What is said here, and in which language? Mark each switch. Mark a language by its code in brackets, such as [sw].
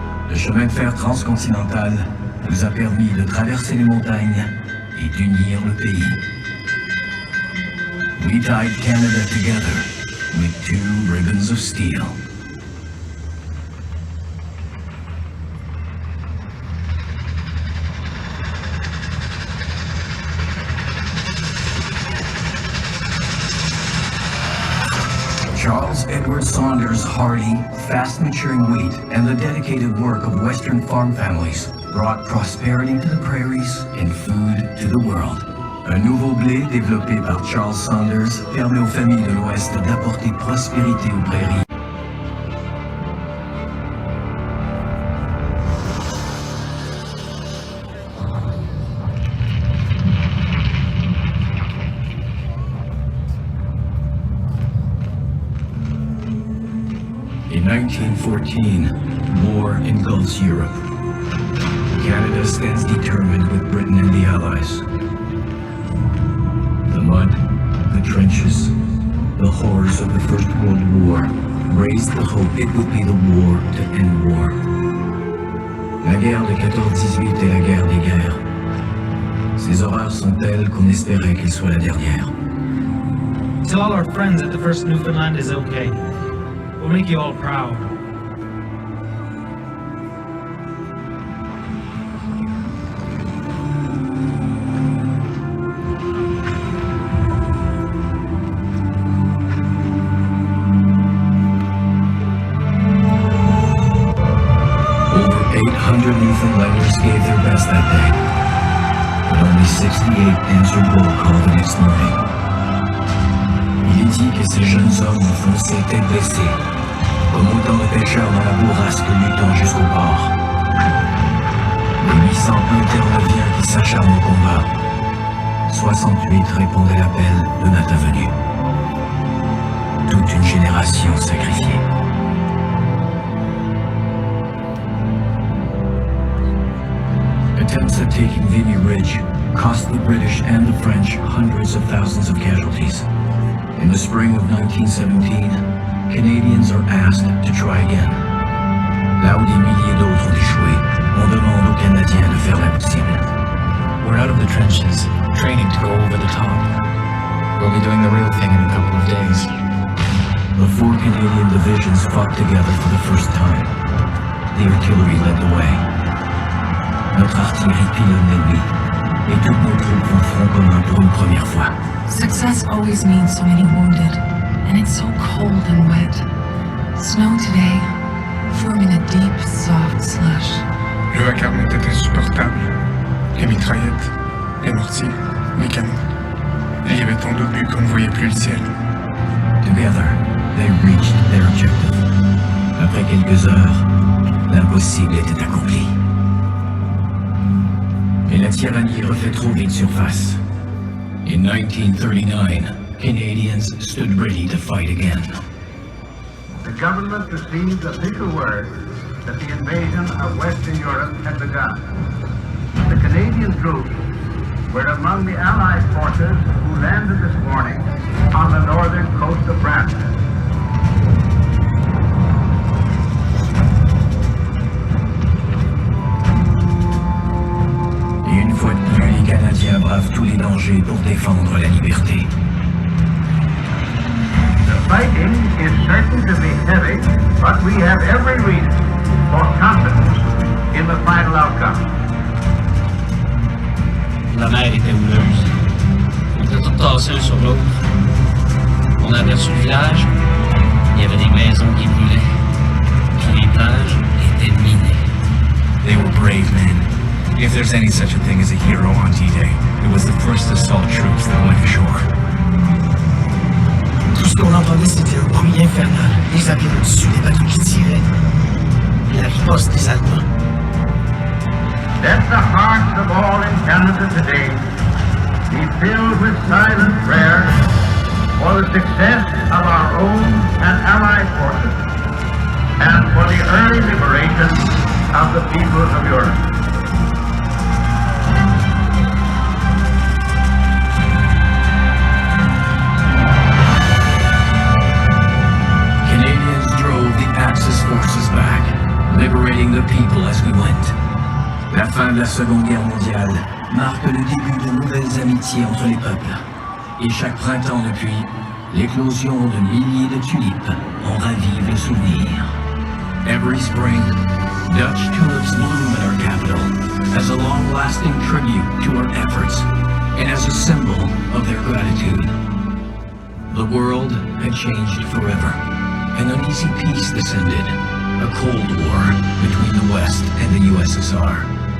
[fr] Le chemin de fer transcontinental nous a permis de traverser les montagnes et d'unir le pays. [en] We tied Canada together with two ribbons of steel. Charles Edward Saunders' hardy, fast-maturing wheat and the dedicated work of Western farm families brought prosperity to the prairies and food to the world. [fr] Un nouveau blé développé par Charles Saunders permet aux familles de l'Ouest d'apporter prospérité aux prairies. [en] In 1914, war engulfs Europe. Canada stands determined with Britain and the Allies. The mud, the trenches, the horrors of the First World War raised the hope it would be the war to end war. [fr] La guerre de 14-18 est la guerre des guerres. Ces horreurs sont telles qu'on espérait qu'elles soient la dernière. [en] Tell all our friends that the first Newfoundland is okay. We'll make you all proud. Over 800 Newfoundlanders gave their best that day, but only 68 answered roll call the next morning. [fr] Il est dit que ces jeunes hommes fonçaient tête baissée, comme autant de pêcheurs dans la bourrasque luttant jusqu'au port. Les 800 interneviens qui s'acharnent au combat, 68 répondaient à l'appel de notre venue. Toute une génération sacrifiée. [en] Attempts at taking Vimy Ridge cost the British and the French hundreds of thousands of casualties. In the spring of 1917, Canadians are asked to try again. [fr] Là où des milliers d'autres ont échoué, on demande aux Canadiens de faire l'impossible. [en] We're out of the trenches, training to go over the top. We'll be doing the real thing in a couple of days. The 4 Canadian divisions fought together for the first time. The artillery led the way. [fr] Notre artillerie pilonne l'ennemi, et toutes nos troupes vont front commun pour une première fois. [en] Success always means so many wounded, and it's so cold and wet. Snow today, forming a deep, soft slush. [fr] Le vacarme était insupportable. Les mitraillettes, les mortiers, les canons. Et il y avait tant d'autres buts Qu'on ne voyait plus le ciel. [en] Together, they reached their objective. [fr] Après quelques heures, l'impossible était accompli. Et la tyrannie refait trop vite surface. [en] In 1939, Canadians stood ready to fight again. The government received official word that the invasion of Western Europe had begun. The Canadian troops were among the Allied forces who landed this morning on the northern coast of France. [fr] Et une fois de plus, les Canadiens bravent tous les dangers pour défendre la liberté. [en] The fighting is certain to be heavy, but we have every reason for confidence in the final outcome. [fr] La mer était houleuse. On était tous tassés l'un sur l'autre. On a aperçu le village. Il y avait des maisons qui brûlaient. Puis les plages étaient minées. [en] They were brave men. If there's any such a thing as a hero on D-Day, it was the first assault troops that went ashore. [fr] Tout ce qu'on entendait, c'était un bruit infernal. Les avions au-dessus, des bateaux qui tiraient. Et la riposte des Allemands. [en] Let the hearts of all in Canada today be filled with silent prayer for the success of our own and allied forces and for the early liberation of the peoples of Europe. Canadians drove the Axis forces back, liberating the people as we went. [fr] La fin de la Seconde Guerre mondiale marque le début de nouvelles amitiés entre les peuples. Et chaque printemps depuis, l'éclosion de milliers de tulipes en ravive le souvenir. [en] Every spring, Dutch tulips bloom in our capital as a long-lasting tribute to our efforts and as a symbol of their gratitude. The world had changed forever. An uneasy peace descended, a Cold War between the West and the USSR.